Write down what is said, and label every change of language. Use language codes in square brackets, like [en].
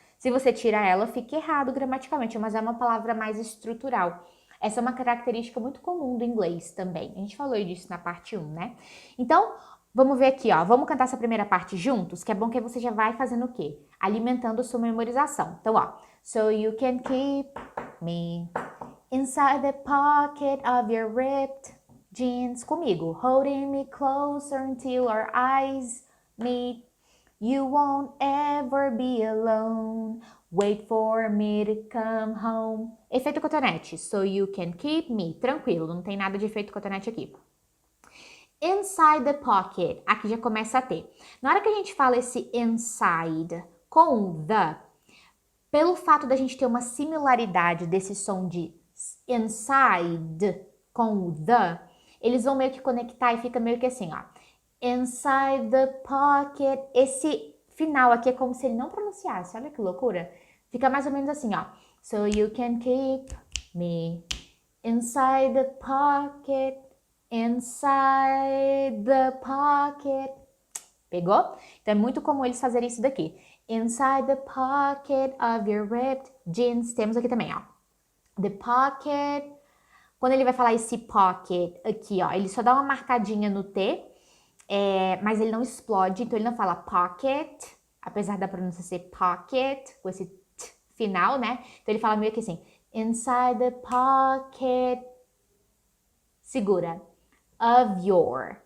[pt] Se você tira ela, fica errado gramaticalmente, mas é uma palavra mais estrutural. Essa é uma característica muito comum do inglês também. A gente falou disso na parte 1, né? Então, vamos ver aqui, ó. Vamos cantar essa primeira parte juntos, que é bom que você já vai fazendo o quê? Alimentando sua memorização. Então, ó. [en] So you can keep me inside the pocket of your ripped jeans. [pt] Comigo. [en] Holding me closer until our eyes meet. You won't ever be alone. Wait for me to come home. [pt] Efeito cotonete. [en] So you can keep me. [pt] Tranquilo, não tem nada de efeito cotonete aqui. [en] Inside the pocket. [pt] Aqui já começa a ter. Na hora que a gente fala esse inside com o the, pelo fato da gente ter uma similaridade desse som de inside com o the, eles vão meio que conectar e fica meio que assim, ó. [en] Inside the pocket. [pt] Esse final aqui é como se ele não pronunciasse. Olha que loucura. Fica mais ou menos assim, ó. [en] So you can keep me inside the pocket. Inside the pocket. [pt] Pegou? Então é muito comum eles fazerem isso daqui. [en] Inside the pocket of your ripped jeans. [pt] Temos aqui também, ó. [en] The pocket. [pt] Quando ele vai falar esse pocket aqui, ó, ele só dá uma marcadinha no T, mas ele não explode, então ele não fala pocket, apesar da pronúncia ser pocket, com esse T final, né? Então ele fala meio que assim, [en] inside the pocket, [pt] segura, [en] of your.